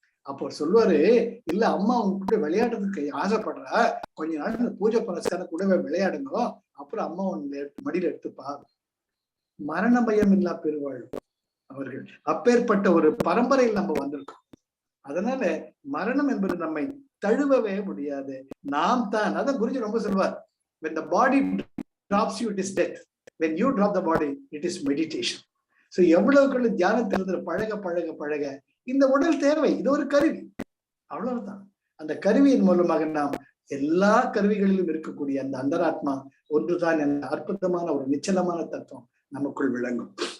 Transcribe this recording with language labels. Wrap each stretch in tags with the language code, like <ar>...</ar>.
<ta>அப்போ சொல்லுவாரு, இல்ல அம்மா உங்ககிட்ட விளையாடுறதுக்கு ஆசைப்படுறா, கொஞ்ச நாள் பூஜை புனஸ்காரம் கூடவே விளையாடுங்க, அப்புறம் அம்மா மடியில எடுத்துப்பா. மரண பயம் இல்லா பெருவாழ் அவர்கள். அப்பேற்பட்ட ஒரு பரம்பரையில் நம்ம வந்திருக்கோம். அதனால மரணம் என்பது நம்மை தழுவவே முடியாது. நாம் தான், அதான் குருஜி ரொம்ப சொல்வார்,</ta> <en>when the body drops you, it is death. When you drop the body, it is meditation.</en> <ta>So எவ்வளவுக்குள்ள தியானத்திலிருந்து பழக பழக பழக இந்த உடல் தேவை, இது ஒரு கருவி, அவ்வளவுதான். அந்த கருவியின் மூலமாக நாம் எல்லா கருவிகளிலும் இருக்கக்கூடிய அந்த அந்தராத்மா ஒன்றுதான் என்ற அற்புதமான ஒரு நிச்சலமான தத்துவம் நமக்குள் விளங்கும்.</ta>